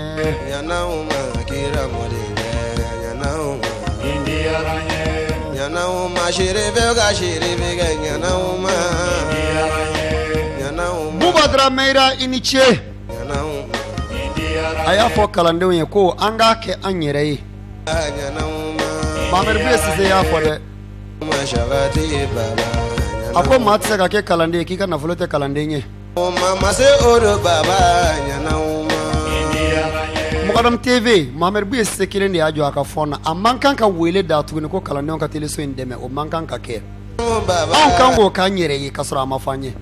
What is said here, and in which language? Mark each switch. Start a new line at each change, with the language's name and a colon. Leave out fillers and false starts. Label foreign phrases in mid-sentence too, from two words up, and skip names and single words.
Bambara: yanauma kira modinga yanauma Indiaranye yanauma shiribega shiribega yanauma yanauma Bubadra Meira iniche yanauma aya fo kalandenw ye ko an ga kɛ an yɛrɛ ye yanauma Mamadu Cissé y'a fɔ dɛ mashagati baba a ko maa tɛ se ka kɛ kalanden k'i ka nafolo tɛ kalanden ye mama se oro baba yanauma Mukadam TV Mamadu Cissé kelen de y'a jɔ a ka fɔ na a man kan ka wele da tuguni ko kalandenw ka teleso in dɛmɛ o man kan ka kɛ anw kan k'o k'an yɛrɛ ye ka sɔrɔ a ma fɔ an ye